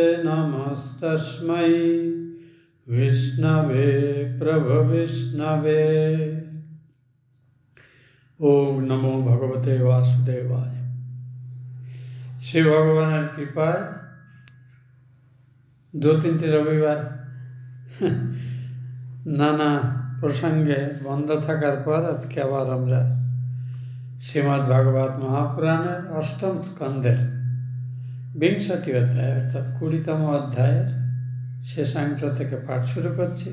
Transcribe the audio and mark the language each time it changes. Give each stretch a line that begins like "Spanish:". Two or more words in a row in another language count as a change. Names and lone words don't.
Sanskrit: नमस्तस्मै विष्णवे प्रभविष्णवे। ओम नमो भगवते वासुदेवाय।
Bangla: শ্রী ভগবান কৃপায় দু-তিনটি রবিবার নানা প্রসঙ্গে বন্ধ থাকার পর আজকে আবার আমরা শ্রীমদ্ ভাগবত মহাপুরাণের অষ্টম স্কন্ধের 20টি অধ্যায় অর্থাৎ 20তম অধ্যায়ের শেষাংশ থেকে পাঠ শুরু করছি।